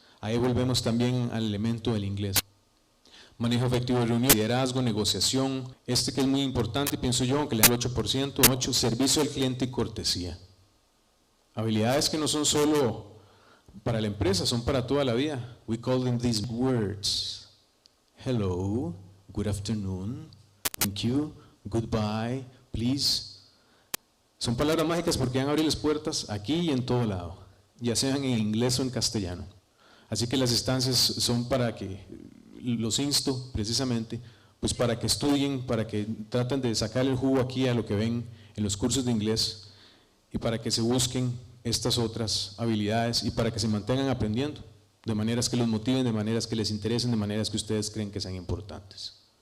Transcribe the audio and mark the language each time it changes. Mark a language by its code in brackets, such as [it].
[es] Ahí volvemos también al elemento del inglés. Manejo efectivo de reunión, liderazgo, negociación. Que es muy importante, pienso yo, aunque le da el 8%, 8, servicio al cliente y cortesía. Habilidades que no son solo para la empresa, son para toda la vida. [en] We call them these words. Hello, good afternoon, thank you, goodbye, please. [es] Son palabras mágicas porque van a abrir las puertas aquí y en todo lado, ya sean en inglés o en castellano. Así que las instancias son para que, los insto precisamente, pues para que estudien, para que traten de sacar el jugo aquí a lo que ven en los cursos de inglés y para que se busquen estas otras habilidades y para que se mantengan aprendiendo, de maneras que los motiven, de maneras que les interesen, de maneras que ustedes creen que sean importantes.